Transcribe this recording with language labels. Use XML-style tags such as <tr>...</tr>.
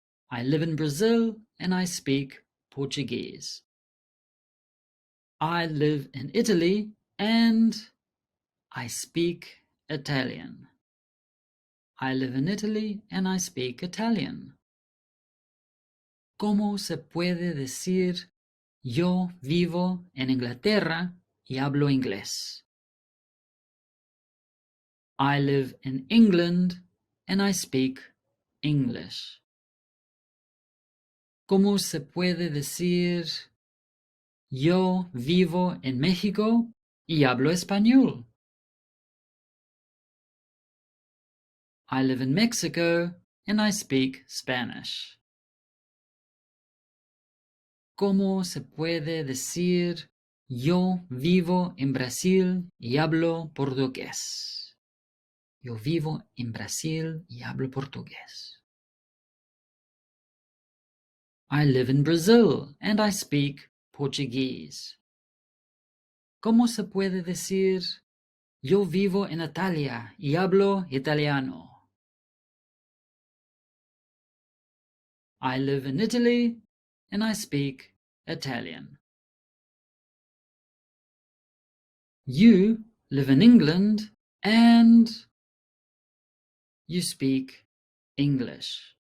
<en>I live in Brazil and I speak Portuguese. I live in Italy and I speak Italian. I live in Italy and I speak Italian.</en> <es>¿Cómo se puede decir yo vivo en Inglaterra y hablo inglés?</es> <en>I live in England and I speak English.</en> <es>¿Cómo se puede decir yo vivo en México y hablo español?</es> <en>I live in Mexico and I speak Spanish.</en> <es>¿Cómo se puede decir yo vivo en Brasil y hablo portugués? Yo vivo en Brasil y hablo portugués.</es> <en>I live in Brazil and I speak Portuguese.</en> <es>¿Cómo se puede decir yo vivo en Italia y hablo italiano?</es> <en>I live in Italy and I speak Italian. You live in England and you speak English.</en>